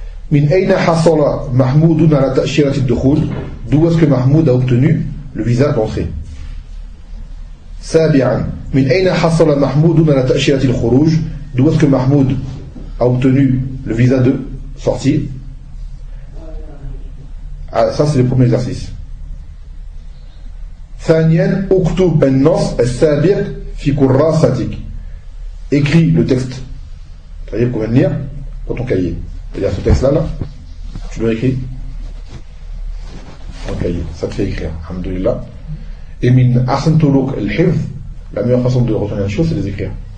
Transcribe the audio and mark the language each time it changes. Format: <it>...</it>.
<fr>من أين حصل محمود على تأشيرة الدخول؟ D'où est-ce que Mahmoud a obtenu le visa d'entrée؟ سابعا من أين حصل محمود على تأشيرة الخروج؟ D'où est-ce que Mahmoud a obtenu le visa de sortie؟ Ça c'est le premier exercice.</fr> <ar>ثانيا اكتب النص السابع في كراستك.</ar> <fr>Écris le texte. Tu vas pouvoir lire dans ton cahier. C'est-à-dire ce texte-là, là, tu l'as écrit. Ok, ça te fait écrire, alhamdoulilah. Et min ahsantuluk al-hifz, la meilleure façon de retenir une chose, c'est de les écrire.</fr>